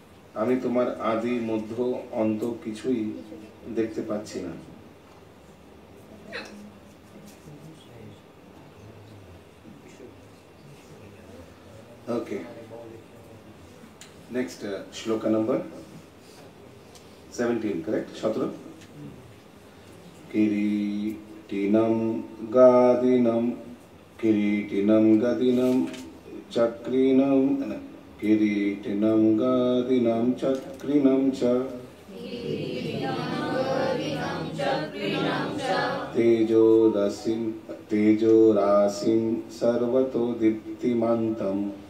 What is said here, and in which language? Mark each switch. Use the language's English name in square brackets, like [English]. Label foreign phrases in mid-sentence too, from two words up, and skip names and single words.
[Bangla] আমি তোমার আদি মধ্য অন্ত কিছুই দেখতে পাচ্ছি না। [English] okay, next shloka number 17, करेक्ट? 17। [Sanskrit] किरीटिनं गादिनं चक्रिनं किरीटिनं गादिनं चक्रिनं च तेजोराशिं सर्वतो दीप्तिमन्तम्